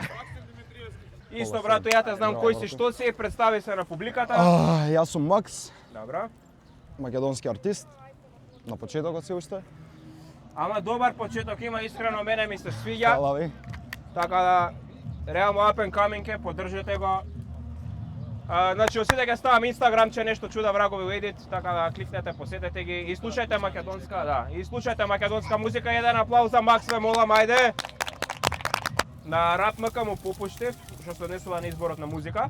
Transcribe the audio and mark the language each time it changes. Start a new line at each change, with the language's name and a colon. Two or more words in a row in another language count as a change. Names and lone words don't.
Macedonian: Исто, брато, ја те знам кој си, што си, представи се на публиката. Јас сум Макс, Добро. македонски артист. На почетокот се уште. Ама добар почеток има, искрено мене ми се свиѓа. Фала ви. Така да, реално
English: up and coming
Macedonian: е, поддржете го. Значи, осите ќе ставам Instagram, че нешто чуда врагови у едит, така да кликнете, посетете ги и слушајте македонска, да, и слушајте македонска музика. Еден аплауз за Макс, ве молам, ајде. На Рап МК му попуштив, што се однесува на изборот на музика.